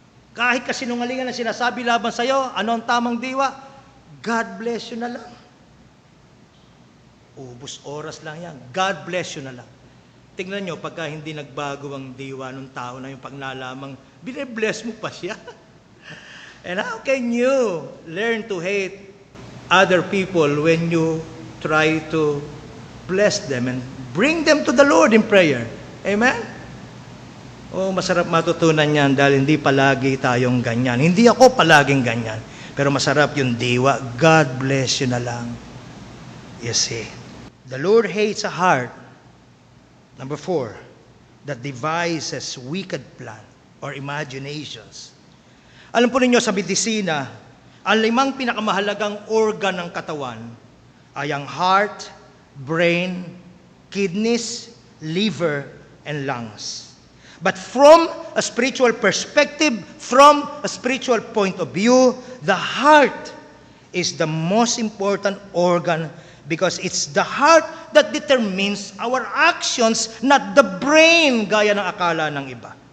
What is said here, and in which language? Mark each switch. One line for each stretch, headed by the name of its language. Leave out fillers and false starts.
Filipino: Kahit kasinungalingan na sinasabi laban sa'yo, ano ang tamang diwa?
English: God bless you
Filipino: na lang. Ubus oras lang yan.
English: God bless you
Filipino: na lang. Tingnan nyo, pagka hindi nagbago ang diwa ng tao na yung pag nalamang, bine-bless mo pa siya.
English: And how can you learn to hate other people when you try to bless them and bring them to the Lord in prayer?
Filipino: Amen? Oh, masarap matutunan yan dahil hindi palagi tayong ganyan. Hindi ako palaging ganyan. Pero masarap yung diwa.
English: God bless you
Filipino: na lang.
English: You see. The Lord hates a heart, number 4, that devises wicked plan or imaginations.
Filipino: Alam po ninyo sa medisina, ang 5 pinakamahalagang organ ng katawan ay ang heart, brain, kidneys, liver, and lungs.
English: But from a spiritual perspective, from a spiritual point of view, the heart is the most important organ because it's the heart that determines our actions, not the brain,
Filipino: gaya ng akala ng iba.